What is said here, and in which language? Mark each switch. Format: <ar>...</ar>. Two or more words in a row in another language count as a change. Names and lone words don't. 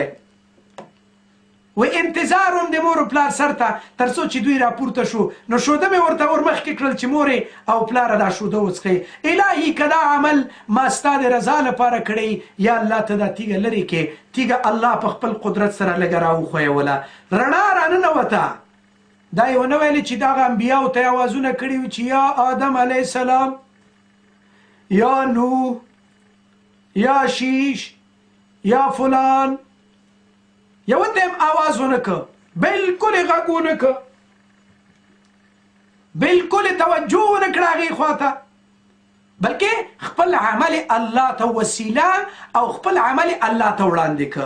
<ps>وایي انتظار وم د مور او پلار سر ته تر څو چې دوی راپورته شو، نو شوده مې ورته ورمخکې کړل چې مورې او پلاره دا شوده وڅښئ. الهي که دا عمل ما ستا د رضا لپاره کړی، یا الله ته دا تیږه لرې کې. تیږه الله په خپل قدرت سره لږه راوښویوله، رڼا راننوته. دا یې ونه ویلې چې دغه انبیاو ته یې اوازونه کړي وي چې یا آدم</ps> <ar>علیه السلام،</ar> <ps>یا نوح، یا شیش، یا فلان. یو ته هم آواز ونه که، بلکل یې غږ ونه که، بلکل یې توجه ونه کړه هغې خوا ته، بلکې خپل عمل الله ته وسیله او خپل عمل الله ته وړاندې که.</ps>